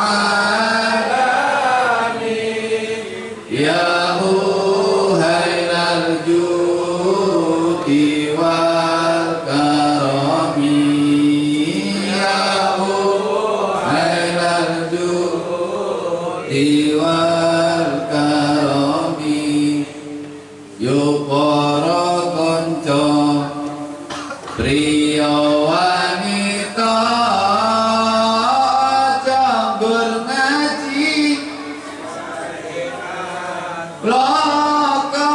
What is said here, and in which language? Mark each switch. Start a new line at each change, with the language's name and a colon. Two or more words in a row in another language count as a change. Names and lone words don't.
Arabic: العلم يا أهيل الجود والكرم يا أهيل الجود والكرم
Javanese: yo para kanca priya wanita jambul ngaji laka